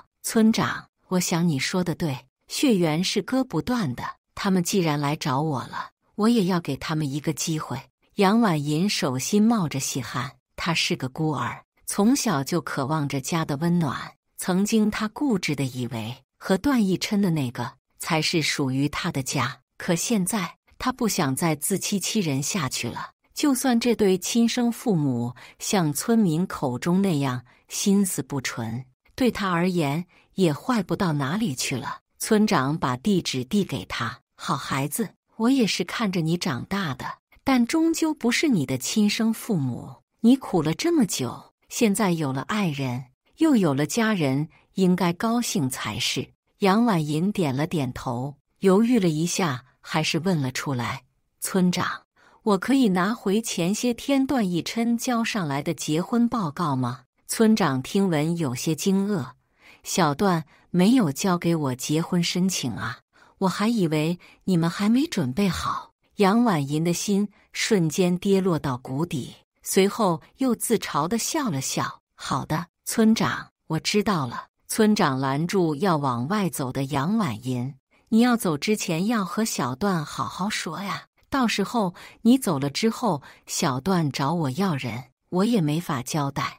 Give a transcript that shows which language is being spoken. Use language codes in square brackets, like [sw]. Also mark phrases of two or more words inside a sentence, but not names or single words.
[zh] 村長，我想你說的對，血緣是割不斷的，他們既然來找我了，我也要給他們一個機會。楊婉銀手心冒着細汗，她是個孤兒，從小就渴望着家的溫暖。曾經她固執地以為和段奕琛的那個才是屬於她的家，可現在她不想再自欺欺人下去了。就算這對親生父母像村民口中那樣心思不純，對她而言也壞不到哪裡去了。村長把地址遞給她，好孩子，我也是看着你長大的，但終究不是你的親生父母。你苦了這麼久，現在有了愛人，又有了家人，應該高興才是。楊婉銀點了點頭，猶豫了一下，還是問了出來：村長，我可以拿回前些天段奕琛交上來的結婚報告嗎？村長聽聞有些驚愕，小段沒有交給我結婚申請啊，我還以為你們還沒準備好。楊婉銀的心瞬間跌落到谷底，隨後又自嘲地笑了笑。好的，村長，我知道了。村長攔住要往外走的楊婉銀，你要走之前要和小段好好說呀，到時候你走了之後，小段找我要人，我也沒法交代。